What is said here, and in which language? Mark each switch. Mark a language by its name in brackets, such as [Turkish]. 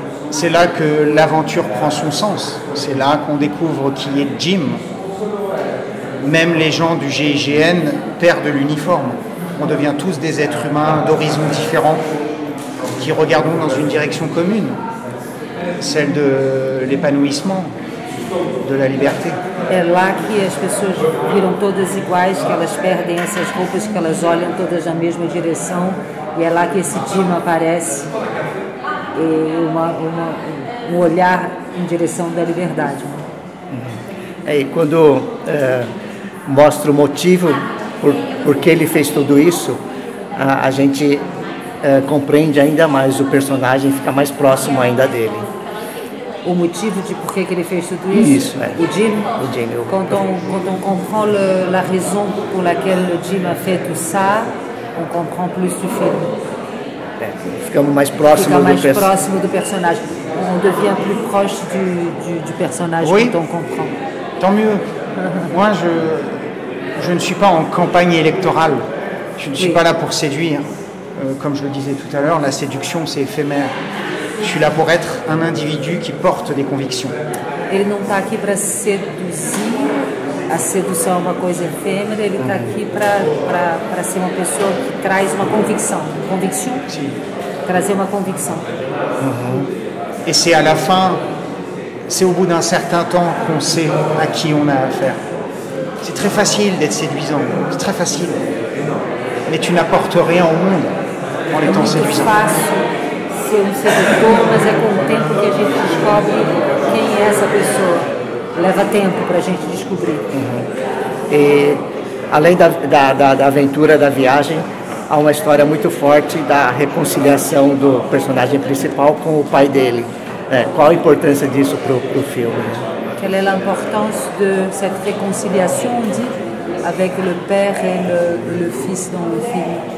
[French] C'est là que l'aventure prend son sens. C'est là qu'on découvre qui est Jim. Même les gens du GIGN perdent l'uniforme. On devient tous des êtres humains d'horizons différents qui regardons dans une direction commune, celle de l'épanouissement, de la liberté. [Portuguese] É lá que as pessoas viram todas iguais, que elas perdem essas roupas, que elas olham todas na mesma direção, e é lá que esse Jim aparece, e um olhar em direção da liberdade. E quando mostra o motivo por que ele fez tudo isso, a gente compreende ainda mais o personagem, fica mais próximo ainda dele. O motivo de por que ele fez tudo isso? Isso, é. O Jim? O Jim. [French] Quand on comprend la raison pour laquelle le Jim a fait tout ça, on comprend plus du film. [Portuguese] Ficamos mais próximo próximo do personagem. [French] On devient plus proche du personnage, oui. Quand on comprend. Tant mieux. Moi, je ne suis pas en campagne électorale. Je ne suis pas là pour séduire. Comme je le disais tout à l'heure, la séduction, c'est éphémère. Je suis là pour être un individu qui porte des convictions. [Portuguese] Ele não está aqui para seduzir. A sedução é uma coisa efêmera. Ele está aqui para ser uma pessoa que traz uma convicção. [French] Conviction? Si. [Portuguese] Trazer uma convicção. [French] Et c'est à la fin, c'est au bout d'un certain temps qu'on sait à qui on a affaire. C'est très facile d'être séduisant, c'est très facile. Mais tu n'apportes rien au monde en étant séduisant. [Portuguese] Ser sedutor, mas é com o tempo que a gente descobre quem é essa pessoa. Leva tempo para a gente descobrir. E além da aventura da viagem, há uma história muito forte da reconciliação do personagem principal com o pai dele. Qual a importância disso para o filme? [French] Quelle est l'importance de cette réconciliation, on dit, avec le père et le fils dans le film?